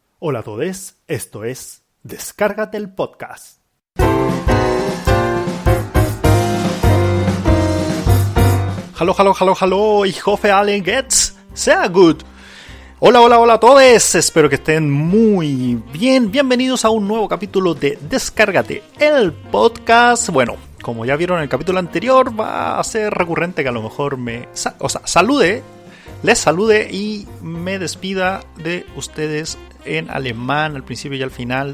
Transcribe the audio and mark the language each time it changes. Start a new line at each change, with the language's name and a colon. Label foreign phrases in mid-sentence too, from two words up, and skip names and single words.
Spanish: Hola a todos, esto es Descárgate el Podcast.
German: Hallo, ich hoffe allen geht's sehr gut.
Spanish: Hola a todos, espero que estén muy bien. Bienvenidos a un nuevo capítulo de Descárgate el Podcast. Bueno, como ya vieron en el capítulo anterior, va a ser recurrente que a lo mejor les salude y me despida de ustedes en alemán al principio y al final.